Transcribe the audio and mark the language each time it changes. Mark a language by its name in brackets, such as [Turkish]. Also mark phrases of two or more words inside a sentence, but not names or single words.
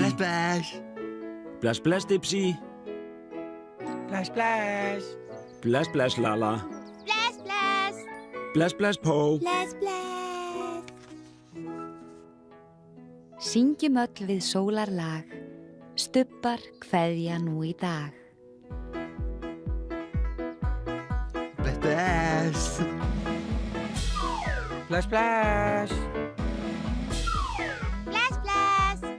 [Icelandic] Bless, bless. Bless, bless, Dipsy. [English] Splash, splash. [Icelandic] Bless, bless, Lala. Bless, bless. Bless, bless, Po. Bless, bless. Syngjum öll við sólarlag. Stubbar kveðja nú í dag. Bless, bless. [English] Splash, splash. [Icelandic] Bless, bless.